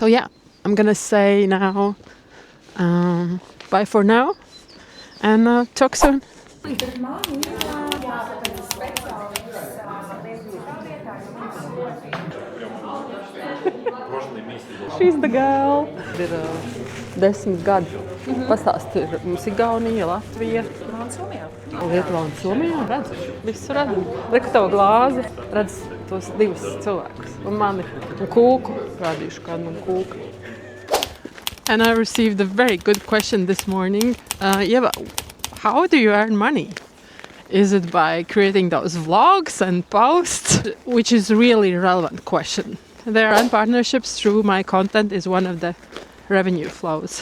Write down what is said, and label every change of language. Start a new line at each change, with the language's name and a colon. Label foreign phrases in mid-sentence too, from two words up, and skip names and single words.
English: So I'm going to say now Bye for now, and talk soon. She's the girl.
Latvian: Ir 10 gadi. Pastāsti, ir mums Igaunija, Latvija. Lietuva un Somijā. Redzu, visu redzu. Reku tavu glāzi, redz tos divus cilvēkus. Un mani, un kūku. Rādīšu kādu man kūku.
English: And I received a very good question this morning. Ieva, how do you earn money? Is it by creating those vlogs and posts? Which is really a relevant question. There are partnerships through my content is one of the revenue flows.